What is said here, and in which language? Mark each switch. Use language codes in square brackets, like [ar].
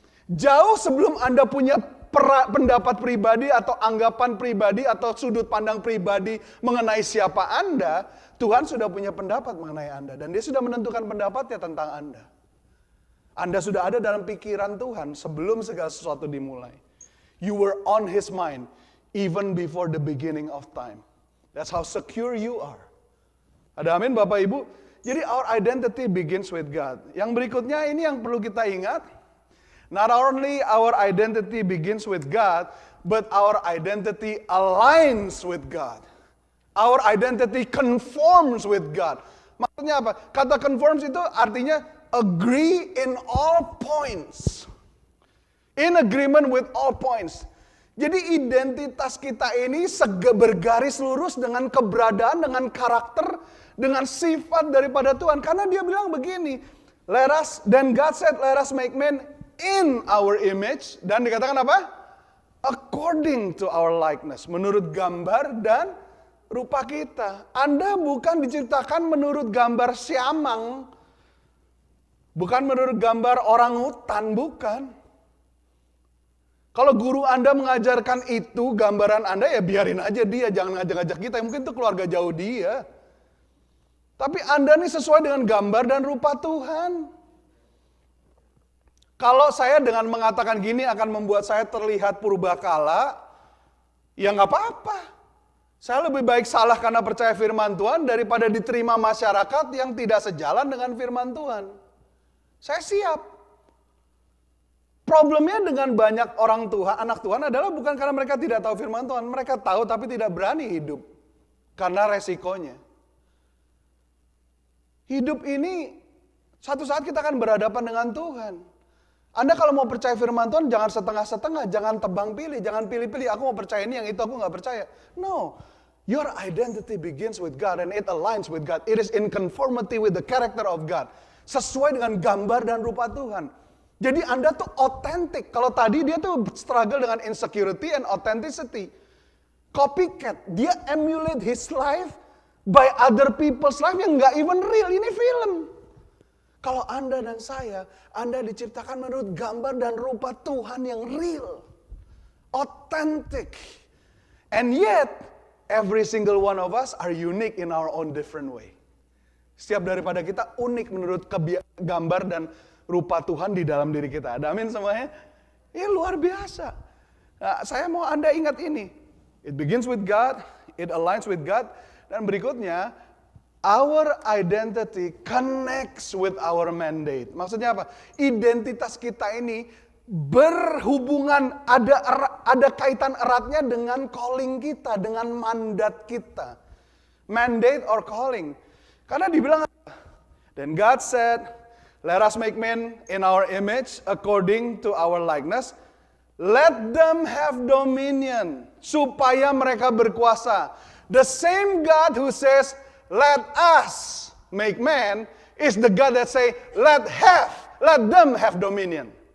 [id] Jauh sebelum Anda punya pendapat pribadi atau anggapan pribadi atau sudut pandang pribadi mengenai siapa Anda, Tuhan sudah punya pendapat mengenai Anda. Dan Dia sudah menentukan pendapatnya tentang Anda. Anda sudah ada dalam pikiran Tuhan sebelum segala sesuatu dimulai. [en] You were on His mind even before the beginning of time. That's how secure you are. [id] Ada amin Bapak Ibu? Jadi [en] our identity begins with God. [id] Yang berikutnya ini yang perlu kita ingat. [en] Not only our identity begins with God, but our identity aligns with God. Our identity conforms with God. [id] Maksudnya apa? Kata conforms itu artinya [en] agree in all points. In agreement with all points. [id] Jadi identitas kita ini bergaris lurus dengan keberadaan, dengan karakter, dengan sifat daripada Tuhan. Karena Dia bilang begini, [en] then God said, let us make man in our image. [id] Dan dikatakan apa? [en] According to our likeness. [id] Menurut gambar dan rupa kita. Anda bukan diciptakan menurut gambar siamang. Bukan menurut gambar orang hutan, bukan. Kalau guru Anda mengajarkan itu, gambaran Anda, ya biarin aja dia, jangan ngajak-ngajak kita. Mungkin itu keluarga jauh dia. Tapi Anda nih sesuai dengan gambar dan rupa Tuhan. Kalau saya dengan mengatakan gini akan membuat saya terlihat purbakala, ya nggak apa-apa. Saya lebih baik salah karena percaya firman Tuhan daripada diterima masyarakat yang tidak sejalan dengan firman Tuhan. Saya siap. Problemnya dengan banyak orang Tuhan, anak Tuhan adalah bukan karena mereka tidak tahu firman Tuhan. Mereka tahu tapi tidak berani hidup. Karena resikonya. Hidup ini, satu saat kita akan berhadapan dengan Tuhan. Anda kalau mau percaya firman Tuhan, jangan setengah-setengah, jangan tebang pilih, jangan pilih-pilih. Aku mau percaya ini, yang itu aku gak percaya. [en] No, your identity begins with God and it aligns with God. It is in conformity with the character of God. [id] Sesuai dengan gambar dan rupa Tuhan. Jadi Anda tuh authentic. Kalau tadi dia tuh struggle dengan [en] insecurity and authenticity. [id] Copycat. [en] Dia emulate his life by other people's life [id] yang nggak [en] even real. [id] Ini film. Kalau Anda dan saya, Anda diciptakan menurut gambar dan rupa Tuhan yang real. [en] Authentic. And yet, every single one of us are unique in our own different way. [id] Setiap daripada kita unik menurut gambar dan rupa Tuhan di dalam diri kita. Ada amin semuanya? Ya luar biasa. Nah, saya mau Anda ingat ini. [en] It begins with God, it aligns with God. [id] Dan berikutnya, [en] our identity connects with our mandate. [id] Maksudnya apa? Identitas kita ini berhubungan, ada kaitan eratnya dengan calling kita, dengan mandat kita. [en] Mandate or calling. [id] Karena dibilang, [en] then God said, let us make men in our image according to our likeness. Let them have dominion. [id] Supaya mereka berkuasa. [en] The same God who says, let us make man, is the God that say, let them have dominion.